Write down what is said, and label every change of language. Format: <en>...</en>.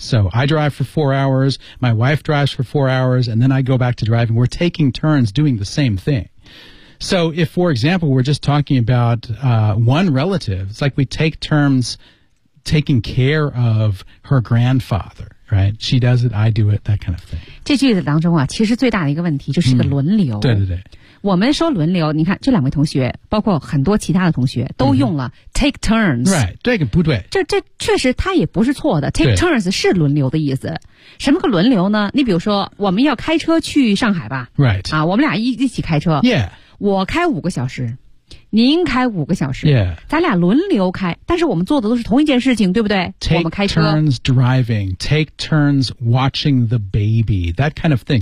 <en>So I drive for 4 hours, my wife drives for 4 hours, and then I go back to driving. We're taking turns doing the same thing. So if, for example, we're just talking about one relative, it's like we take turns taking care of her grandfather. Right, she does it, I do it, that kind of thing.</en> <zh>这句子当中啊，其实最大的一个问题就是个轮流。对对对。我们说轮流，你看这两位同学，包括很多其他的同学，都用了 take turns。</zh> <en>Right,</en> <zh>这个不对。这确实它也不是错的 ，take turns 是轮流的意思。什么个轮流呢？你比如说，我们要开车去上海吧。</zh> <en>Right.</en> <zh>啊，我们俩一起开车。</zh> <en>Yeah.</en> <zh>我开5个小时，您开五个小时、</zh> <en>yeah.</en> <zh>咱俩轮流开，但是我们做的都是同一件事情，对不对？</zh> <en>Take</en> <zh>我们开车</zh> <en>turns driving, take turns watching the baby, that kind of thing.</en>